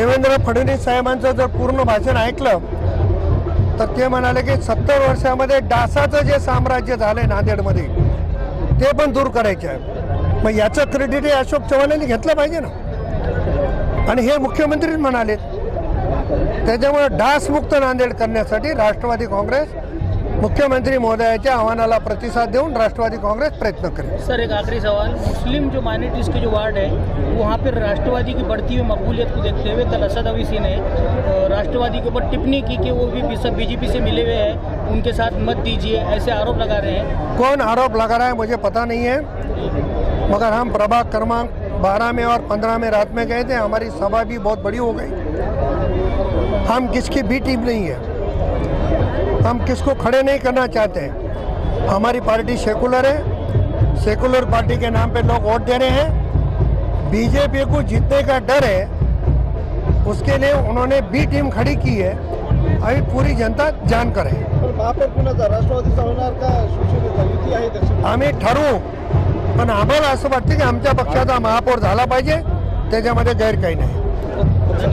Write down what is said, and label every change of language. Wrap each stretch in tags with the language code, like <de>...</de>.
<mr>देवेंद्र फडणवीस साहेबांचं जर पूर्ण भाषण ऐकलं तर ते म्हणाले की 70 वर्षामध्ये डासाचं जे साम्राज्य झालंय नांदेडमध्ये ते पण दूर करायचे आहे। मग याचं क्रेडिट हे अशोक चव्हाणांनी घेतलं पाहिजे ना, आणि हे मुख्यमंत्रीच म्हणालेत। त्याच्यामुळे डासमुक्त नांदेड करण्यासाठी राष्ट्रवादी काँग्रेस मुख्यमंत्री महोदयाच्या आव्हानाला प्रतिसाद देऊन</mr> <hi>राष्ट्रवादी कांग्रेस प्रयत्न करेगी। सर, एक आखिरी सवाल, मुस्लिम जो माइनॉरिटीज के जो वार्ड है वहाँ पर राष्ट्रवादी की बढ़ती हुई मकबूलियत को देखते हुए कल असद अवीसी ने राष्ट्रवादी के ऊपर टिप्पणी की कि वो भी सब बीजेपी से मिले हुए हैं, उनके साथ मत दीजिए, ऐसे आरोप लगा रहे हैं। कौन आरोप लगा रहा है मुझे पता नहीं है, मगर हम प्रभाग क्रमांक 12 में और 15 में रात में गए थे। हमारी सभा भी बहुत बड़ी हो गई। हम किसकी भी टीम नहीं है, हम किसको खड़े नहीं करना चाहते हैं। हमारी पार्टी सेकुलर है, सेकुलर पार्टी के नाम पे लोग वोट दे रहे हैं। बीजेपी को जीतने का डर है, उसके लिए उन्होंने बी टीम खड़ी की है। अभी पूरी जनता जानकर है।</hi> <mr>राष्ट्रवादीचा होणार का शिवसेनेचा युती आहे दक्षिण? आम्ही ठरवू, पण आम्हाला असं वाटतं की आमच्या पक्षाचा महापौर झाला पाहिजे, त्याच्यामध्ये गैर काही नाही।</mr>